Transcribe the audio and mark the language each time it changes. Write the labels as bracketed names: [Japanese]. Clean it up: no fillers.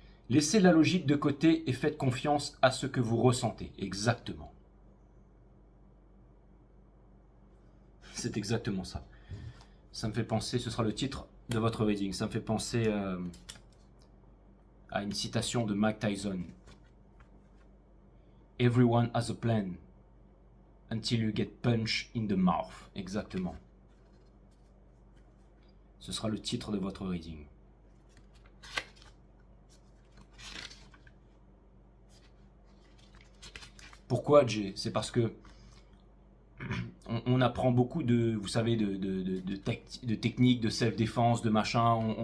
[French] Laissez la logique de côté et faites confiance à ce que vous ressentez. Exactement. C'est exactement ça. Ça me fait penser, ce sera le titre de votre reading, ça me fait penser à une citation de Mike Tyson. [English] Everyone has a plan until you get punched in the mouth. [French] Exactement. Ce sera le titre de votre reading. Pourquoi, Jay? C'est parce que on apprend beaucoup de, vous savez, de techniques, de self-défense, de machin.